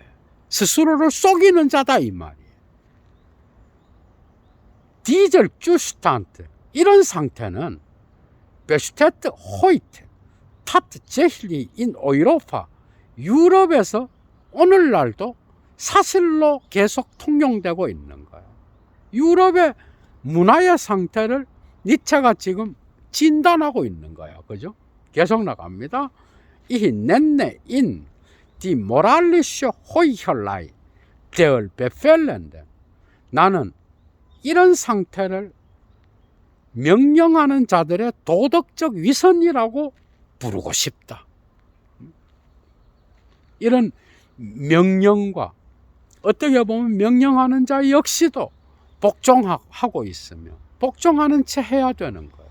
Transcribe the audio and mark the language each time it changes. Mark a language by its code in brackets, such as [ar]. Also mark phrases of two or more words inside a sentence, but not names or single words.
[ko] 스스로를 속이는 자다 이 말이에요. [de] Dieser Zustand, [ko] 이런 상태는 [de] besteht heute tatsächlich in Europa, [ko] 유럽에서 오늘날도 사실로 계속 통용되고 있는 거예요. 유럽의 문화의 상태를 니체가 지금 진단하고 있는 거예요. 그죠? 계속 나갑니다. [de] Ich nenne ihn die moralische Heuchelei der Befehlenden. [ko] 나는 이런 상태를 명령하는 자들의 도덕적 위선이라고 부르고 싶다. 이런 명령과 어떻게 보면 명령하는 자 역시도 복종하고 있으며 복종하는 채 해야 되는 거예요.